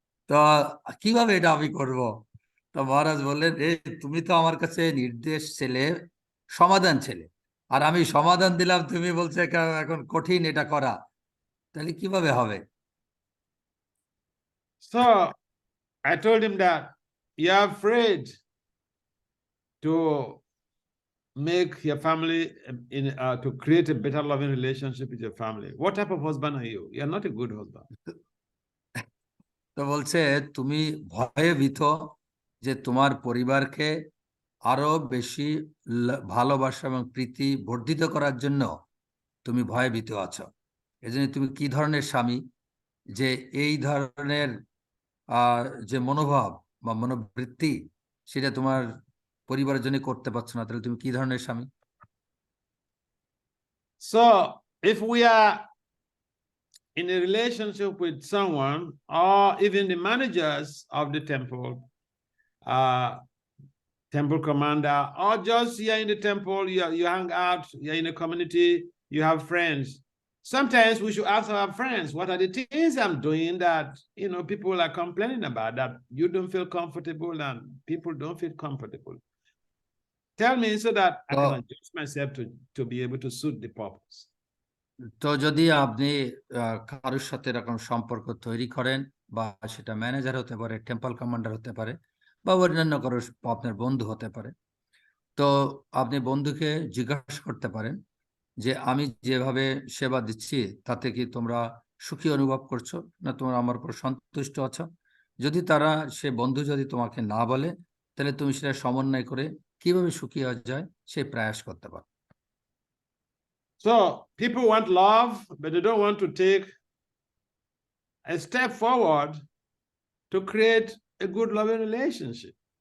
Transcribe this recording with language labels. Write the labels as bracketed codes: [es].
[bn] তো কিভাবে এটা আমি করব? তো মহারাজ বললেন, তুমি তো আমার কাছে নির্দেশ ছেলে, সমাধান ছেলে, আর আমি সমাধান দিলাম, তুমি বলছো এখন কঠিন এটা করা, তাহলে কিভাবে হবে? [en] So I told him that you're afraid to make your family to create a better loving relationship with your family. What type of husband are you? You're not a good husband. [bn] তো বলছে, তুমি ভয়ে ভীত যে তোমার পরিবারকে আরো বেশি ভালোবাসা এবং প্রীতি বর্ধিত করার জন্য তুমি ভয়ে ভীত আছো। এজন্য তুমি কি ধরনের স্বামী, যে এই ধরনের যে মনোভাব বা মনোবৃত্তি, সেটা তোমার পরিবারের জন্য করতে পারছো না, তাহলে তুমি কি ধরনের স্বামী? [en] So if we are in a relationship with someone, or even the managers of the temple, temple commander, or just you're in the temple, you hang out, you're in a community, you have friends. Sometimes we should ask our friends, what are the things I'm doing that people are complaining about, that you don't feel comfortable and people don't feel comfortable? Tell me so that I can adjust myself to be able to suit the purpose. [bn] তো যদি আপনি কারোর সাথে এরকম সম্পর্ক তৈরি করেন, বা সেটা ম্যানেজার হতে পারে, টেম্পল কমান্ডার হতে পারে, বা অন্যান্য কারো আপনার বন্ধু হতে পারে, তো আপনি বন্ধুকে জিজ্ঞাসা করতে পারেন যে আমি যেভাবে সেবা দিচ্ছি তাতে কি তোমরা সুখী অনুভব করছো, না তোমরা আমার উপর সন্তুষ্ট আছো? যদি সে বন্ধু যদি তোমাকে না বলে, তাহলে তুমি সেটা সমন্বয় করে কিভাবে সুখী হওয়া যায় সেই প্রয়াস করতে পারো। [en] So people want love, but they don't want to take a step forward to create a good loving relationship.